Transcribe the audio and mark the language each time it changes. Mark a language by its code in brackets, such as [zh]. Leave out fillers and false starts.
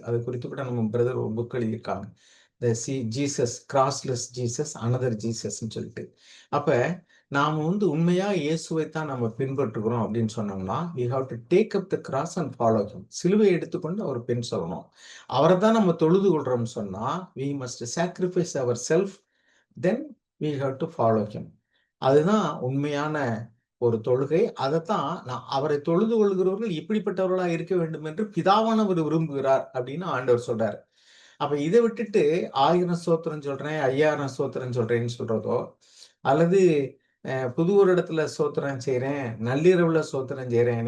[ta] அது குறித்து கூட நம்ம பிரதர் ஒரு புக் எழுதியிருக்காங்க, ஜீசஸ் கிராஸ்லெஸ் ஜீசஸ், அனதர் ஜீசஸ்ன்னு சொல்லிட்டு. அப்ப நாம வந்து உண்மையா இயேசுவை தான் நம்ம பின்பற்றுகிறோம் அப்படின்னு சொன்னோம்னா, [en] we have to take up the cross and follow him. [ta] சிலுவை எடுத்துக்கொண்டு அவர் பின் சொல்லணும். அவரை தான் நம்ம தொழுது கொள்றோம்னு சொன்னா, [en] we must sacrifice ourself, then we have to follow him. [ta] அதுதான் உண்மையான ஒரு தொழுகை. அதைத்தான் அவரை தொழுது கொள்கிறவர்கள் இப்படிப்பட்டவர்களா இருக்க வேண்டும் என்று பிதாவானவர் விரும்புகிறார் அப்படின்னு ஆண்டவர் சொல்றாரு. அப்ப இதை விட்டுட்டு 1000 ஸ்தோத்திரம் சொல்றேன், 5000 ஸ்தோத்திரம் சொல்றேன்னு சொல்றதோ, அல்லது புது ஒரு இடத்துல ஸ்தோத்திரம் செய்யறேன், நள்ளிரவுல ஸ்தோத்திரம் செய்யறேன்.